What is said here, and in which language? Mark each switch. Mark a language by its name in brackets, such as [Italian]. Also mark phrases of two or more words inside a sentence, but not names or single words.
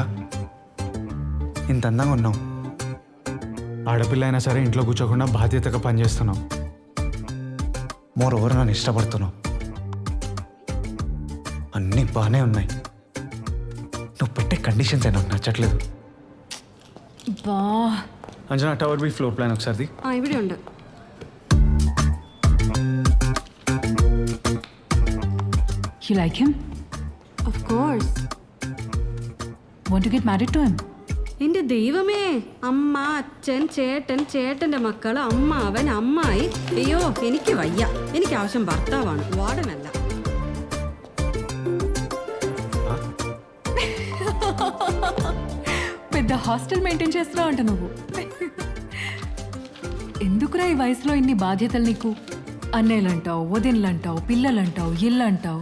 [Telugu] ఇంత అందంగా ఉన్నాం, ఆడపిల్ల అయినా సరే ఇంట్లో కూర్చోకుండా బాధ్యతగా పనిచేస్తున్నాం. [English] more over [Telugu] నన్ను ఇష్టపడుతున్నావు. అన్నీ బాగానే ఉన్నాయి. నువ్వు పెట్టే కండిషన్స్ నాకు నచ్చట్లేదు. బా, అంజనా టవర్ బి [English] floor plan [Telugu] ఒకసారి. ఇవిడే ఉండు. [English] You like him? Of course. Want to get married to him? [Malayalam] എൻ്റെ ദൈവമേ, അമ്മ അച്ഛൻ ചേട്ടൻ ചേട്ടൻ്റെ മക്കള് അമ്മ അവൻ അമ്മായി. അയ്യോ എനിക്ക് വയ്യ. എനിക്ക് ആവശ്യം ഭർത്താവാണ്, വാർഡനല്ല. [Telugu] పెద్ద [English] hostel maintain [Telugu] చేస్తున్నావు అంట నువ్వు. ఎందుకురా ఈ వయసులో ఇన్ని బాధ్యతలు నీకు? అన్నయ్యలంటావు, వదినలంటావు, పిల్లలంటావు, ఇల్లు అంటావు.